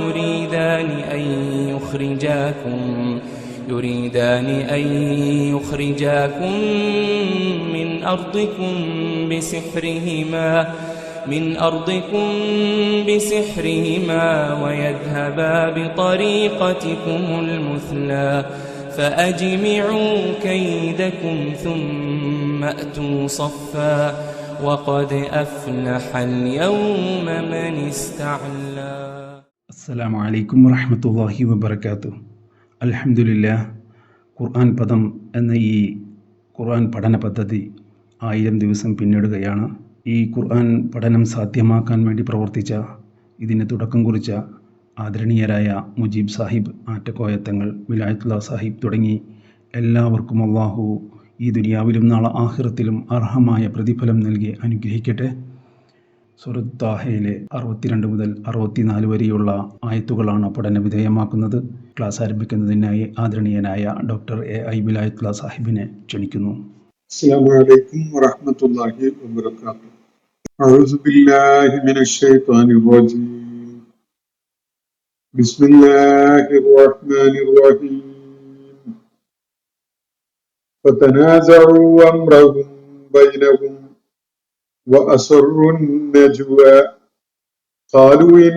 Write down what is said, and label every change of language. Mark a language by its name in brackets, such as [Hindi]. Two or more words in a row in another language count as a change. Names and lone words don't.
[Arabic] يريدان أن يخرجاكم من أرضكم بسحرهما ويذهبا بطريقتكم المثلى فأجمعوا كيدكم ثم أتوا صفا وقد أفلح اليوم من استعلى. السلام عليكم ورحمة الله وبركاته. അൽഹംദുലില്ലാഹ്. [Malayalam] ഖുർആൻ പദം എന്ന ഈ ഖുർആൻ പഠന പദ്ധതി 1000 ദിവസം പിന്നിടുകയാണ്. ഈ ഖുർആൻ പഠനം സാധ്യമാക്കാൻ വേണ്ടി പ്രവർത്തിച്ച, ഇതിന് തുടക്കം കുറിച്ച ആദരണീയരായ മുജീബ് സാഹിബ് ആറ്റക്കോയത്തങ്ങൾ, വിലായത്തുള്ള സാഹിബ് തുടങ്ങി എല്ലാവർക്കും അല്ലാഹു ഈ ദുനിയാവിലും നാളെ ആഖിറത്തിലും അർഹമായ പ്രതിഫലം നൽകി അനുഗ്രഹിക്കട്ടെ. സൂറത്ത് താഹയിലെ 62 മുതൽ 64 വരെയുള്ള ആയത്തുകളാണ് പഠന വിധേയമാക്കുന്നത്. ക്ലാസ് ആരംഭിക്കുന്നതിനായി ആദരണീയനായ ഡോക്ടർ എ വിലായത്തുള്ള സാഹിബിനെ ക്ഷണിക്കുന്നു. [Arabic] السلام عليكم ورحمة الله وبركاته. أعوذ بالله من الشيطان الرجيم. بسم الله الرحمن الرحيم. فتنازعوا أمرهم بينهم وأسروا النجوى قالوا إن